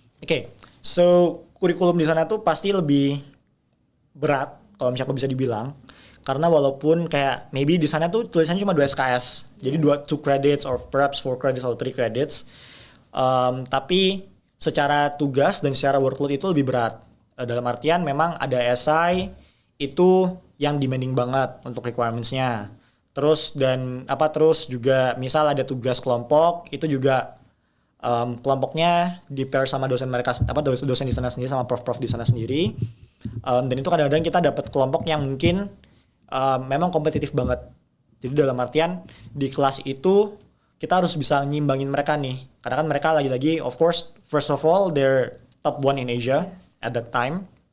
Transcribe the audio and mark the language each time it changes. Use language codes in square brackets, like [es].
[id] Oke, so kurikulum di sana tuh pasti lebih berat kalau misalnya aku bisa dibilang. Karena walaupun kayak maybe di sana tuh tulisannya cuma 2 SKS. Jadi [en] 2 credits or perhaps 4 credits [id] atau [en] 3 credits. [id] Tapi secara tugas dan secara workload itu lebih berat. Dalam artian memang ada SI itu yang demanding banget untuk requirements-nya. Terus juga misal ada tugas kelompok itu juga kelompoknya di pair sama dosen mereka dosen di sana sendiri sama prof di sana sendiri. Dan itu kadang-kadang kita dapat kelompok yang mungkin memang kompetitif banget. Jadi dalam artian di kelas itu kita harus bisa nyimbangin mereka nih. Karena kan mereka lagi-lagi [en] of course first of all they're top 1 in Asia at that time.